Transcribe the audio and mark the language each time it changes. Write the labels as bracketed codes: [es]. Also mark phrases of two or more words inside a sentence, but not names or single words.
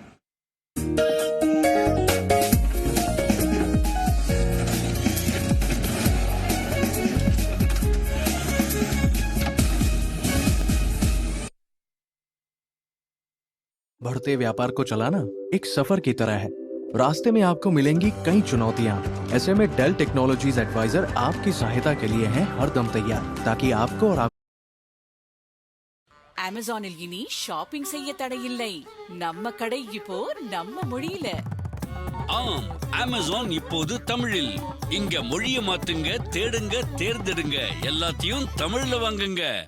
[hi] बढ़ते व्यापार को चलाना एक सफर की तरह है। रास्ते में आपको मिलेंगी कई चुनौतियां। ऐसे में डेल टेक्नोलॉजीज एडवाइजर आपकी सहायता के लिए है हरदम तैयार, ताकि आपको और [ta] அமேசானில் இனி ஷாப்பிங் செய்ய தடையில்லை. நம்ம கடை இப்போ நம்ம மொழியில. ஆம், அமேசான் இப்போது தமிழில். இங்க மொழிய மாத்துங்க, தேடுங்க, தேர்ந்தெடுங்க, எல்லாத்தையும் தமிழ்ல வாங்குங்க.